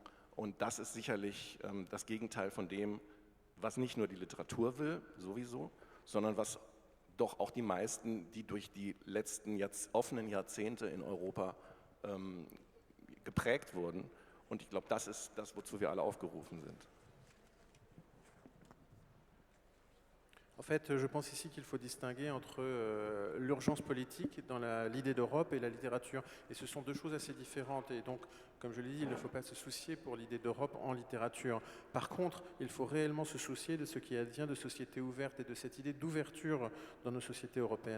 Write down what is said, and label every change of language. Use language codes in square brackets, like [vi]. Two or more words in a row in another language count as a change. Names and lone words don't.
[de] Und das ist sicherlich das Gegenteil von dem, was nicht nur die Literatur will, sowieso, sondern was doch auch die meisten, die durch die letzten offenen Jahrzehnte in Europa geprägt wurden. Und ich glaube, das ist das, wozu wir alle aufgerufen sind. [fr] En fait, je pense ici qu'il faut distinguer entre l'urgence politique dans l'idée d'Europe et la littérature. Et ce sont deux choses assez différentes. Et donc, comme je l'ai dit, il ne faut pas se soucier pour l'idée d'Europe en littérature. Par contre, il faut réellement se soucier de ce qui advient de sociétés ouvertes et de cette idée d'ouverture dans nos sociétés européennes.